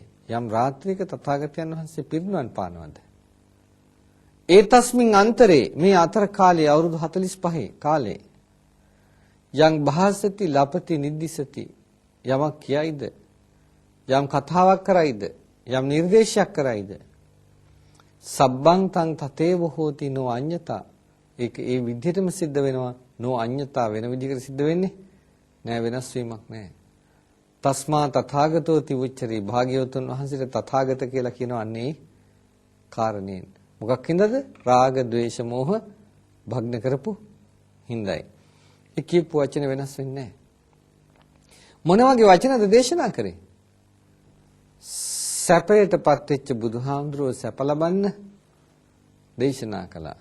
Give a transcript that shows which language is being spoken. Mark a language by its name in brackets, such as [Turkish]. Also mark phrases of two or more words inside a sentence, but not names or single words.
[Sinhala] යම් රාත්‍රියක තථාගතයන් වහන්සේ පිරිනුවන් පානවද? ඒ [Pali] තස්මින් අන්තරේ [Sinhala] මේ අතර කාලයේ අවුරුදු 45 කාලේ යම් [Pali] භාසති ලපති නිද්දිසති [Sinhala] යමක් කියයිද යම් කතාවක් කරයිද යම් නිර්දේශයක් කරයිද [Pali] සබ්බං තං තතේව හෝති නෝ අඤ්ඤතා. [Sinhala] ඒක ඒ විදිහටම සිද්ධ වෙනවා. [Pali] නෝ අඤ්ඤතා [Sinhala] වෙන විදිහකට සිද්ධ වෙන්නේ නෑ, වෙනස් වීමක් නෑ. [Pali] තස්මා තථාගතෝ තිවුච්චරි. [Sinhala] භාග්‍යවතුන් වහන්සේට තථාගත කියලා කියනවා අන්නේ කාරණේන්. මොකක් හින්දාද? රාග, ద్వේෂ, මෝහ භග්න කරපු හින්දායි. ඒ කියපු වචන වෙනස් වෙන්නේ නැහැ. මොන වගේ වචනද දේශනා කරේ? සැපයටපත් වෙච්ච බුදුහාමුදුරුවෝ සැප ලබන්න දේශනා කළා.